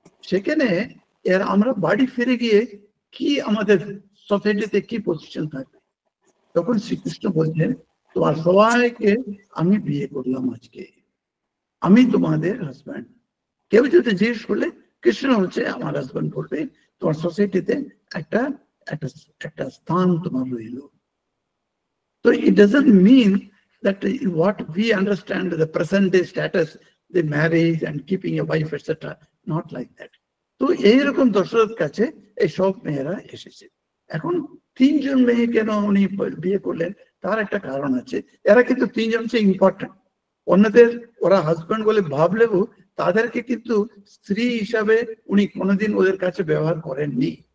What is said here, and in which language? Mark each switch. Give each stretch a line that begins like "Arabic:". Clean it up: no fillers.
Bangla: সেখানে এর আমরা বাড়ি ফিরে গিয়ে কি আমাদের সোসাইটিতে কি পজিশন থাকবে, তখন শ্রীকৃষ্ণ বলছেন তোমার সবাইকে আমি বিয়ে করলাম আজকে, আমি তোমাদের হাজব্যান্ড। কেউ যদি জিজ্ঞেস করলে কৃষ্ণ হচ্ছে আমার হাজব্যান্ড বলবে, তোমার সোসাইটিতে একটা একটা একটা স্থান তোমার রইল।
English: তো it doesn't mean that what we understand the present day status, the marriage and keeping a wife etc, not like that.
Bangla: তো এইরকম দশরথ কাছে এই সব মেয়েরা এসেছে। এখন 3 জন মেয়ে কেন উনি বিয়ে করলেন তার একটা কারণ আছে। এরা কিন্তু 3 জন হচ্ছে ইম্পর্টেন্ট, অন্যদের ওরা হাজব্যান্ড বলে ভাবলেও তাদেরকে কিন্তু স্ত্রী হিসাবে উনি কোনোদিন ওদের কাছে ব্যবহার করেননি।